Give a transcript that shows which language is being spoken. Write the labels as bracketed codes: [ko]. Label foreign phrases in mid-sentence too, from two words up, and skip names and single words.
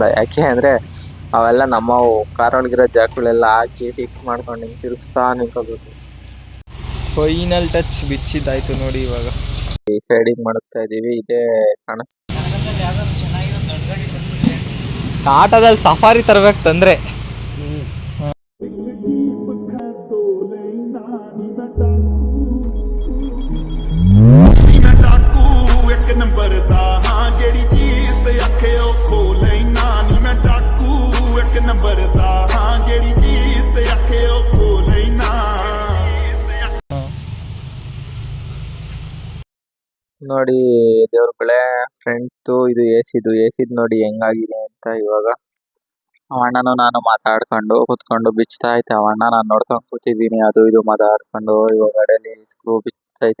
[kn] ಯಾಕೆ ಅಂದರೆ ಅವೆಲ್ಲ ನಮ್ಮವು ಕಾರೊಳಗಿರೋ ಜಾಗಗಳೆಲ್ಲ ಹಾಕಿ ಫಿಕ್ಸ್ ಮಾಡ್ಕೊಂಡು ಹಿಂಗೆ ತಿರುಗಿಸ್ತಾ ನಿಂತ್ಕೋಬೇಕು. [en] final touch [kn] ಬಿಚ್ಚಿದ್ದಾಯ್ತು ನೋಡಿ. ಇವಾಗ ಈ ಸೈಡಿಗೆ ಮಾಡುತ್ತಾ ಇದೀವಿ. ಇದೇ ಕಾಣಿಸ್ ಆಟೋದಲ್ಲಿ ಸಫಾರಿ ತರಬೇಕು ತಂದ್ರೆ. [pa] ਇੱਕ ਨੰਬਰ ਦਾ ਹਾਂ ਜਿਹੜੀ ਚੀਜ਼ ਤੇ ਆਖੇ ਉਹ ਖੋ ਲੈਣਾ ਨੀ ਮੈਂ ਡਾਕੂ ਇੱਕ ਨੰਬਰ ਦਾ ਹਾਂ ਜਿਹੜੀ ਚੀਜ਼ ਤੇ ਆਖੇ ਉਹ ਖੋ ਲੈਣਾ. [kn] ನೋಡಿ ದೇವ್ರುಗಳೇ, ಫ್ರಂಟ್ ಇದು ಎಸಿದ್ ನೋಡಿ ಹೆಂಗಾಗಿದೆ ಅಂತ. ಇವಾಗ ಅವಣ್ಣನು ನಾನು ಮಾತಾಡ್ಕೊಂಡು ಕುತ್ಕೊಂಡು ಬಿಚ್ತಾ ಐತೆ. ಅವಣ್ಣ ನಾನು ನೋಡ್ಕೊಂಡು ಕೂತಿದ್ದೀನಿ. ಅದು ಇದು ಮಾತಾಡ್ಕೊಂಡು ಇವಾಗ ಅಡಲಿ ಸ್ಕ್ರೂ ಬಿಚ್ಚೈತೆ.